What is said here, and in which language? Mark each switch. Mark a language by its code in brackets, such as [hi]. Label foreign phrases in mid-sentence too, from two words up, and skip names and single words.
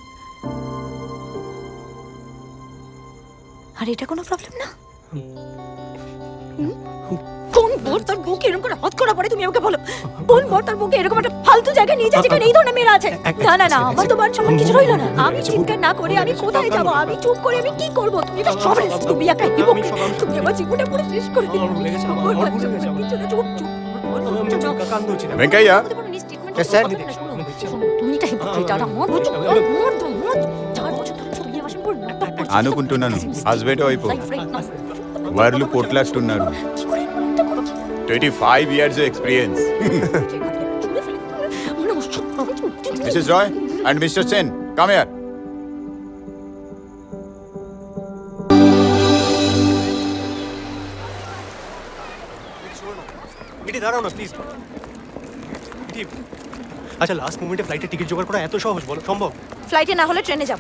[bn] আর এটা কোনো প্রবলেম না কোন বর তার বুকে এরকম করে হাত করা পড়ে তুমি আমাকে বলো কোন বর তার বুকে এরকম একটা ফালতু জায়গায় নিয়ে যায় যেখানে এই ধরনের মেয়েরা আছে না না না আমার তো মান সম্মান কিছু রইলো না আমি চিন্তা না করে আমি কোথায় যাব আমি চুপ করে আমি কি করব তুমি এটা সব তুমি একটা হিপোক্রিট তুমি আমার জীবনটা পুরো শেষ করে দিলে আমার ভুলে গেছে, আমার ভুলে গেছে, আমার। চুপ কান ধরছি না వెంకయ్య [en] Yes, sir. [bn] তুমি এটা যেটা আমার বছর 4 বছর ধরে চলিয়ে আসেন পুরো নাটক করছে [te] అనుకుంటున్నాను హస్బెండ్ వైపు వాళ్ళు పోట్లాడుతున్నారు [bn] কি করে নাটক করছে [en] 25 years of experience. Mrs. Roy and Mr. Sen, come here. [bn] মিটি দাঁড়াও না প্লিজ মিটি আচ্ছা [en] last moment [bn] ফ্লাইটের টিকিট জোগাড় করা এত সহজ বলো সম্ভব ফ্লাইটে না হলে ট্রেনে যাব